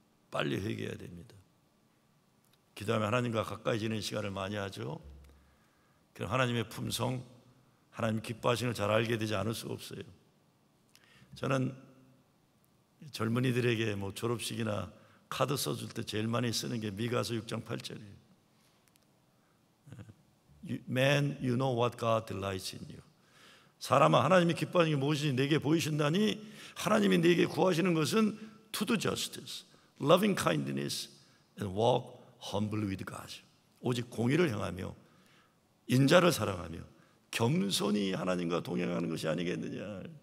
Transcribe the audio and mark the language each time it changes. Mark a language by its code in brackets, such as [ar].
[ko] 빨리 회개해야 됩니다. 기도하면 하나님과 가까이 지내는 시간을 많이 하죠. 그럼 하나님의 품성, 하나님 기뻐하시는 걸 잘 알게 되지 않을 수가 없어요. 저는 젊은이들에게 뭐 졸업식이나 카드 써줄 때 제일 많이 쓰는 게 미가서 6장 8절이에요. [en] Man, you know what God delights in you. [ko] 사람아, 하나님이 기뻐하는 게 무엇인지 내게 보이신다니 하나님이 내게 구하시는 것은 [en] to do justice, loving kindness, and walk humbly with God. [ko] 오직 공의를 행하며 인자를 사랑하며 겸손히 하나님과 동행하는 것이 아니겠느냐.